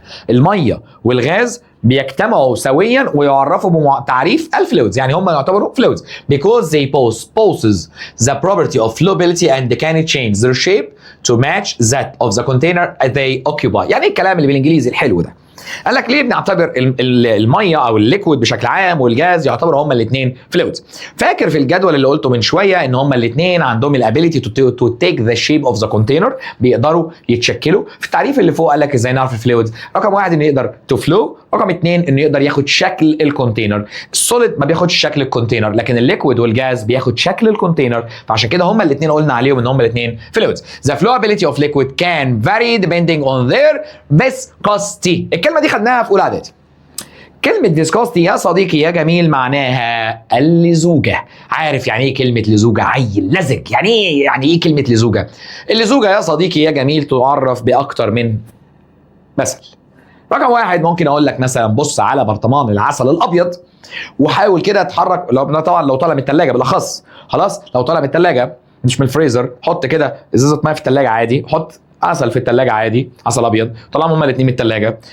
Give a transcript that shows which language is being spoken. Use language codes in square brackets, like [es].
[ar] الميه والغاز بيجتمعوا سويا ويعرفوا بتعريف الفلويدز، يعني هم يعتبروا فلويدز [en] because they possess the property of flowability and can change their shape to match that of the container they occupy. [ar] يعني الكلام اللي بالانجليزي الحلو ده، قال لك ليه بنعتبر الميه او الليكويد بشكل عام والجاز يعتبروا هما الاثنين فلويدز؟ فاكر في الجدول اللي قلته من شويه ان هما الاثنين عندهم [en] الابيليتي to take the shape of the container, [ar] بيقدروا يتشكلوا. في التعريف اللي فوق قال لك ازاي نعرف الفلويدز. رقم واحد انه يقدر تو فلو، رقم اثنين انه يقدر ياخد شكل الكونتينر. السوليد ما بياخدش شكل الكونتينر، لكن الليكويد والجاز بياخد شكل الكونتينر، فعشان كده هما الاثنين قلنا عليهم ان هما الاثنين فلويدز. [en] The flowability of liquid can vary depending on their viscosity. [ar] الكلمه دي خدناها في اولى اعدادي. كلمة viscosity يا صديقي يا جميل معناها اللزوجة. عارف يعني ايه كلمة لزوجة؟ عيل لزج. يعني ايه كلمة لزوجة؟ اللزوجة يا صديقي يا جميل تعرف بأكتر من مثل. رقم واحد ممكن اقول لك مثلا بص على برطمان العسل الابيض وحاول كده اتحرك، طبعا لو طالع من الثلاجة بالاخص، خلاص لو طالع من الثلاجة مش من الفريزر، حط كده ازازة ميه في الثلاجة عادي، حط عسل في الثلاجة عادي، عسل ابيض، طلعهم هما الاثنين من الثلاجة.